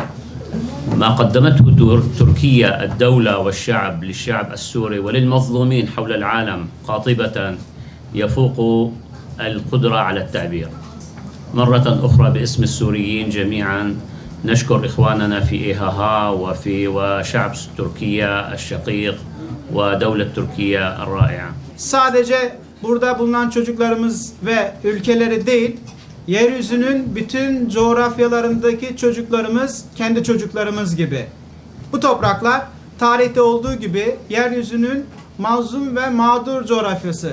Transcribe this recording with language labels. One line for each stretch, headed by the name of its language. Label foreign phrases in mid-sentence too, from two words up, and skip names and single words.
Arabic: ما قدمته تركيا الدولة والشعب للشعب السوري وللمظلومين حول العالم قاطبة يفوق القدرة على التعبير. مرة أخرى باسم السوريين جميعا نشكر إخواننا في إيهاها وشعب تركيا الشقيق ودولة تركيا الرائعة.
Turkish: Sadece burada bulunan çocuklarımız ve ülkeleri değil, yeryüzünün bütün coğrafyalarındaki çocuklarımız kendi çocuklarımız gibi. Bu topraklar tarihte olduğu gibi yeryüzünün mazlum ve mağdur coğrafyası.